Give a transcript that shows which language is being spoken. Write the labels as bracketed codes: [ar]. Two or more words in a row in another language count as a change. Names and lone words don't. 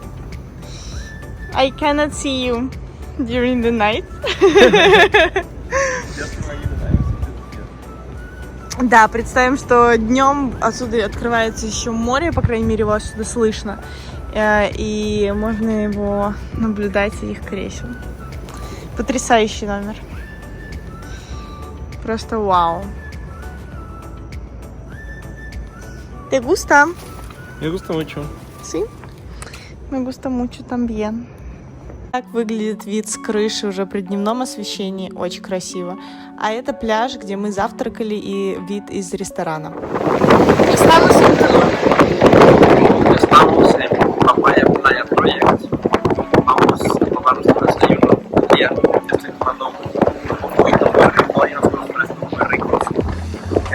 [en] I cannot see you during the night. [ru] Да, представим, что днем отсюда открывается еще море, по крайней мере, его отсюда слышно. И можно его наблюдать с этих кресел. Потрясающий номер. Просто вау. [es] ¿Te gusta? Me gusta mucho. Sí. Me gusta mucho también. [ru] Так выглядит вид с крыши уже при дневном освещении, очень красиво. А это пляж, где мы завтракали, и вид из ресторана. [es] Estamos en Papaya Playa Project. Vamos a tomar nuestro desayuno. Ya estoy tomando un poquito muy rico y unos refrescos muy ricos.